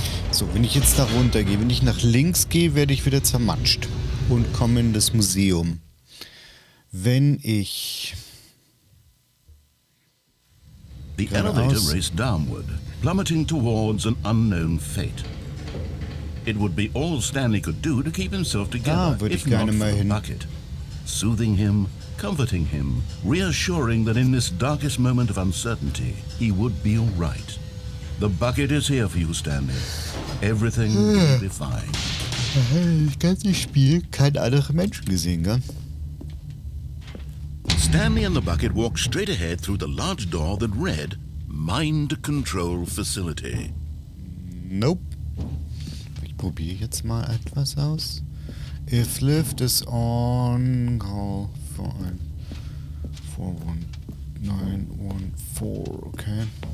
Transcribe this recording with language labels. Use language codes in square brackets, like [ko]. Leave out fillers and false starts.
[de] So, wenn ich jetzt da runter gehe, wenn ich nach links gehe, werde ich wieder zermatscht und komme in das Museum. Wenn ich... [en] The elevator raced downward, plummeting towards an unknown fate. It would be all Stanley could do to keep himself together, if not for the bucket. Soothing him, comforting him, reassuring that in this darkest moment of uncertainty, he would be all right. The bucket is here for you, Stanley. Everything will be fine. [de] Das ganze Spiel kein anderer Mensch gesehen, gell? [en] Stanley and the bucket walked straight ahead through the large door that read, Mind Control Facility. Nope. [de] Ich probiere jetzt mal etwas aus. [en] If lift is on, call for 41914, okay.